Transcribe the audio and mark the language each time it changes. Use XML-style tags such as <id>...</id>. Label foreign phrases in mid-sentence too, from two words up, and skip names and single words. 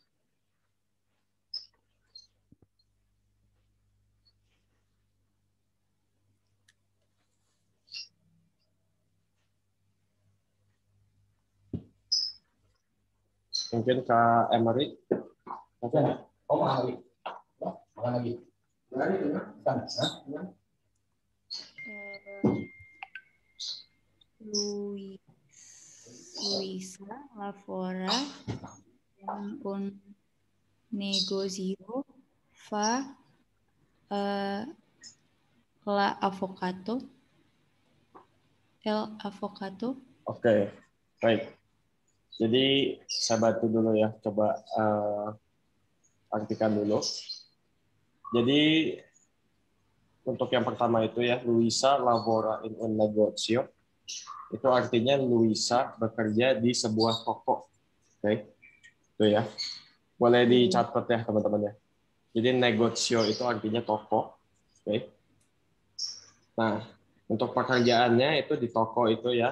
<id>Mungkin Kak Emery. Oke. Oh, Emery. Makan lagi.</id> <it>Luisa lavora in un negozio fa el avocado.</it> <id>Oke, baik. Jadi saya bantu dulu ya, coba artikan dulu. Jadi untuk yang pertama itu ya,</id> <it>Luisa lavora in un negozio.</it> <id>Itu artinya Luisa bekerja di sebuah toko. Oke. Itu ya. Boleh dicatat ya teman-teman ya. Jadi negozio itu artinya toko. Oke. Nah, untuk pekerjaannya itu di toko itu ya.</id>